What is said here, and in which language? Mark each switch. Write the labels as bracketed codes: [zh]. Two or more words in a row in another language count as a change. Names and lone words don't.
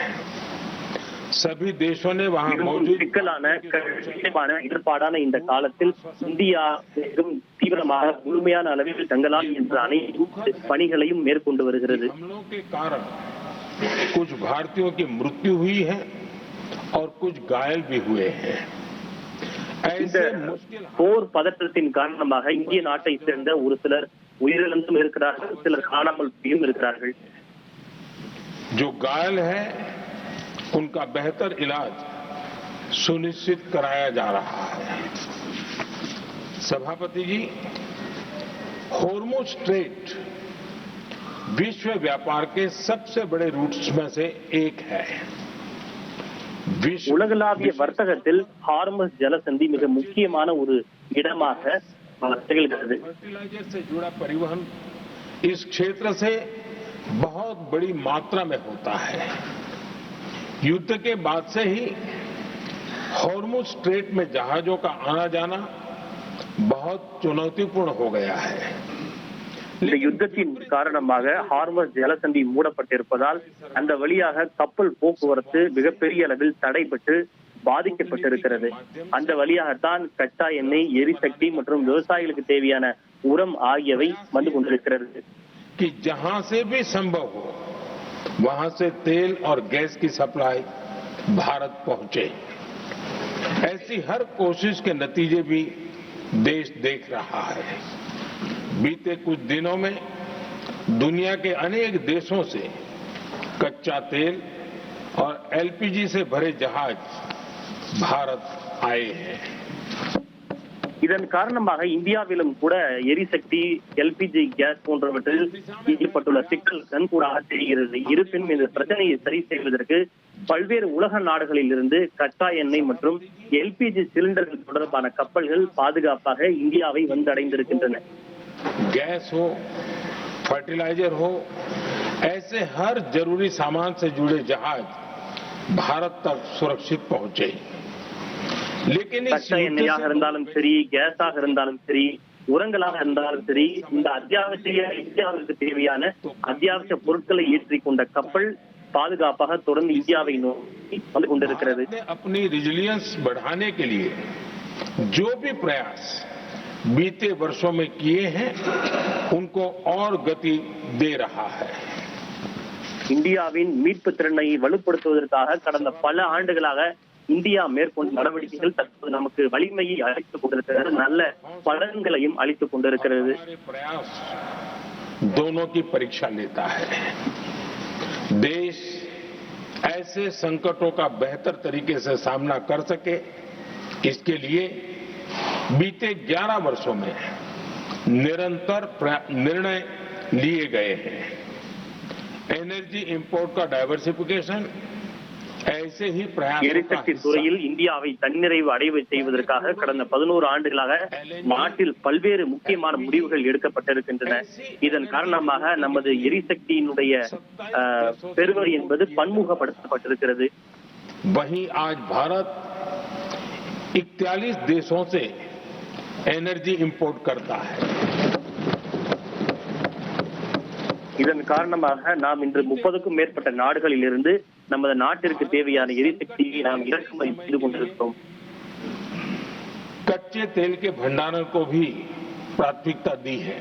[hi] सभी देशों ने वहां मौजूद [ta] சிக்கலான கடினமான இடர்பாடான இந்த காலத்தில் இந்தியா மிகவும் தீவிரமாக முழுமையான அளவில் தங்களால் என்ற அனைத்து பணிகளையும் மேற்கொண்டு வருகிறது. [hi] हमलों के कारण कुछ भारतीयों की मृत्यु हुई है और कुछ घायल भी हुए हैं. [ta] இந்த போர் பதற்றத்தின் காரணமாக இந்திய நாட்டை சேர்ந்த ஒரு சிலர் உயிரிழந்தும் இருக்கிறார்கள், சிலர் காணாமல் போயும் இருக்கிறார்கள். [hi] जो घायल है उनका बेहतर इलाज सुनिश्चित कराया जा रहा है. सभापति जी, हॉर्मुज स्ट्रेट विश्व व्यापार के सबसे बड़े रूट्स में से एक है. [ta] உலகளாவிய வர்த்தகத்தில் ஹார்முஸ் ஜலசந்தி மிக முக்கியமான ஒரு இடமாக திகழ்கிறது. [hi] फर्टिलाइजर से जुड़ा परिवहन इस क्षेत्र से बहुत बड़ी मात्रा में होता है. युद्ध के बाद से ही हॉर्मुज स्ट्रेट में जहाजों का आना जाना बहुत चुनौतीपूर्ण हो गया है. [ta] இந்த யுத்தத்தின் காரணமாக ஹார்மஸ் ஜலசந்தி மூடப்பட்டிருப்பதால் அந்த வழியாக கப்பல் போக்குவரத்து மிகப்பெரிய அளவில் தடைபட்டு பாதிக்கப்பட்டிருக்கிறது. அந்த வழியாகத்தான் கச்சா எண்ணெய், எரிசக்தி மற்றும் விவசாயிகளுக்கு தேவையான உரம் ஆகியவை வந்து கொண்டிருக்கிறது. [hi] कि जहां से भी संभव हो वहां से तेल और गैस की सप्लाई भारत पहुंचे, ऐसी हर कोशिश के नतीजे भी देश देख रहा है। बीते कुछ दिनों में दुनिया के अनेक देशों से कच्चा तेल और एलपीजी से भरे जहाज भारत आए हैं। [ta] இதன் காரணமாக இந்தியாவிலும் கூட எரிசக்தி, [en] LPG gas [ta] போன்றவற்றில் ஏற்பட்டுள்ள சிக்கல் கண்கூடாக தெரிகிறது. இருப்பினும் இந்த பிரச்சனையை சரி செய்வதற்கு பல்வேறு உலக நாடுகளில் இருந்து கச்சா எண்ணெய் மற்றும் [en] LPG cylinders [ta] தொடர்பான கப்பல்கள் பாதுகாப்பாக இந்தியாவை வந்தடைந்திருக்கின்றன. [hi] गैस हो, फर्टिलाइजर हो, ऐसे हर जरूरी सामान से जुड़े जहाज भारत तक सुरक्षित पहुंचे। लेकिन [ta] கச்சா எண்ணெயாக இருந்தாலும் சரி, கேஸாக இருந்தாலும் சரி, உரங்களாக இருந்தாலும் சரி, இந்த இந்தியாவிற்கு தேவையான அத்தியாவசிய பொருட்களை ஏற்றிக் கொண்ட கப்பல் பாதுகாப்பாக தொடர்ந்து இந்தியாவை நோக்கி வந்து கொண்டிருக்கிறது. [hi] अपनी रिजिलियंस बढ़ाने के लिए जो भी प्रयास बीते वर्षों में किए हैं उनको और गति दे रहा है. [ta] இந்தியாவின் மீட்பு திறனை வலுப்படுத்துவதற்காக கடந்த பல ஆண்டுகளாக இந்தியா மேற்கொண்ட நடவடிக்கைகள் தற்போது நமக்கு வலிமையை அளித்துக் கொண்டிருக்கிறது, நல்ல பலன்களையும் அளித்துக் கொண்டிருக்கிறது. [hi] प्रयास दोनों की परीक्षा लेता है. देश ऐसे संकटों का बेहतर तरीके से सामना कर सके, इसके लिए बीते 11 वर्षों में निरंतर निर्णय लिए गए हैं. [en] energy import [hi] का डाइवर्सिफिकेशन ऐसे ही प्रयास. [ta] எரிசக்தி துறையில் இந்தியாவை தன்னிறைவு அடைவு செய்வதற்காக கடந்த 11 ஆண்டுகளாக நாட்டில் பல்வேறு முக்கியமான முடிவுகள் எடுக்கப்பட்டிருக்கின்றன. இதன் காரணமாக நமது எரிசக்தியினுடைய பெருமை என்பது பன்முகப்படுத்தப்பட்டிருக்கிறது. [hi] वहीं आज भारत 41 देशों से [en] energy import [hi] करता है. [ta] இதன் காரணமாக நாம் இன்று 30க்கும் மேற்பட்ட நாடுகளில் இருந்து நமது நாட்டிற்கு தேவையான எரிசக்தியை நாம் இறக்குமதி செய்து கொண்டிருக்கிறோம். [hi] कच्चे तेल के भंडारण को भी प्राथमिकता दी है.